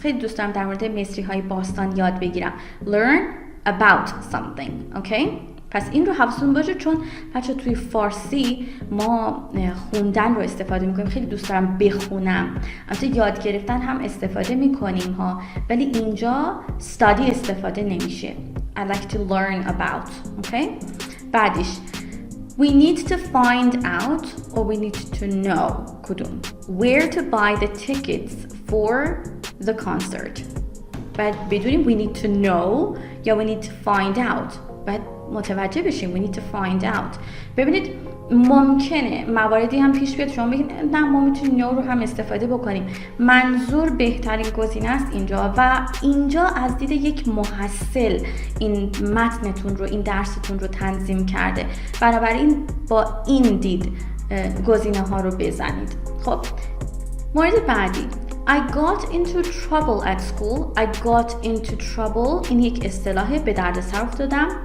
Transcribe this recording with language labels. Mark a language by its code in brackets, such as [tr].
[fa] خیلی دوست دارم در مورد مصری های باستان یاد بگیرم. [en] Learn about something. Okay? [fa] پس این رو حواستون باشه، چون بچه توی فارسی ما خوندن رو استفاده میکنیم. خیلی دوست دارم بخونم. البته یاد گرفتن هم استفاده میکنیم ها، ولی اینجا study استفاده نمیشه. [en] I like to learn about. Okay? بعدش we need to find out or we need to know کدوم where to buy the tickets for the concert. [fa] بعد بدونیم [en] we need to know یا we need to find out. [fa] بعد متوجه بشیم [en] we need to find out. [fa] ببینید ممکنه مواردی هم پیش بیاد شما بگید نه ما میتونیم know رو هم استفاده بکنیم. منظور بهترین گزینه است اینجا و اینجا از دید یک محصل این متنتون رو، این درستون رو تنظیم کرده. بنابراین با این دید گزینه ها رو بزنید. خب مورد بعدی [en] I got into trouble at school. I got into trouble [fa] این یک اصطلاحه، به درد سر افتادم.